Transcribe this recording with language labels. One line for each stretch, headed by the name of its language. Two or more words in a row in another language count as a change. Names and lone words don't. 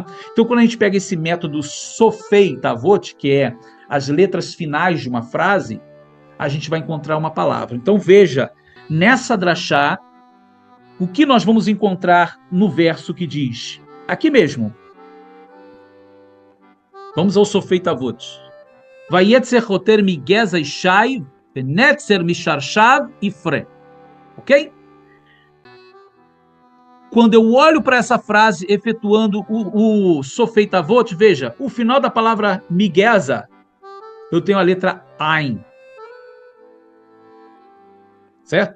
Portuguese: Então, quando a gente pega esse método
Hebrew: סופי תיבות,
Portuguese: que é as letras finais de uma frase, a gente vai encontrar uma palavra. Então, veja, nessa drachá, o que nós vamos encontrar no verso que diz, aqui mesmo, vamos ao
Hebrew: סופי תיבות. ויצא חטר מגזע ישי, ונצר משרשיו יפרה.
Portuguese: Ok? Quando eu olho para essa frase, efetuando o
Hebrew: סופי תיבות,
Portuguese: veja, o final da palavra migeza, eu tenho a letra Ain. Certo?